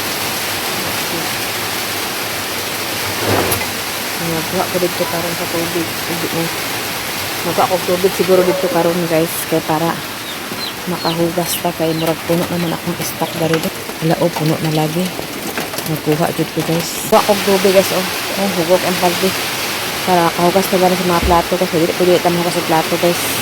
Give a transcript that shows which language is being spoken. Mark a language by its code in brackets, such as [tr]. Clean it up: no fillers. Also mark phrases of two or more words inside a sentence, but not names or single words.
[ceb] nagkuha ko dito karon sa tubig nagkuha ko tubig siguro dito karon guys kaya para makahugas ta kay murag puno naman akong stock dari wala puno na lagi nagkuha dito guys kuha ko tubig guys hugok ang paldi para kahugas ta sa mga plato kasi dili ko dito mahugas sa plato guys